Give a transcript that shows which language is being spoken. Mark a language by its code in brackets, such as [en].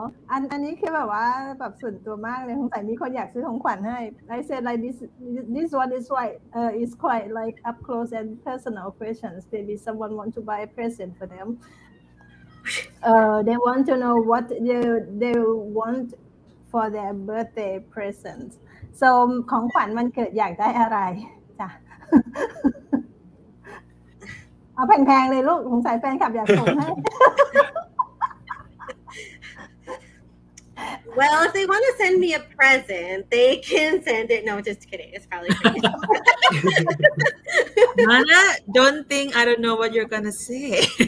[th] อันนี้คือแบบว่าแบบส่วนตัวมากเลยสงสัยมีคนอยากซื้อของขวัญให้ [en] I said like this one is is quite like up close and personal questions. Maybe someone want to buy a present for them. They want to know what they want for their birthday present. So [th] ของขวัญวันเกิดอยากได้อะไรจ้ะ เอาแพงๆเลยลูกสงสัยแฟนคลับอยากส่งให้ [en] Well, if they want to send me a present, they can send it. No, just kidding. It's probably pretty. Mana, don't think I don't know what you're gonna say.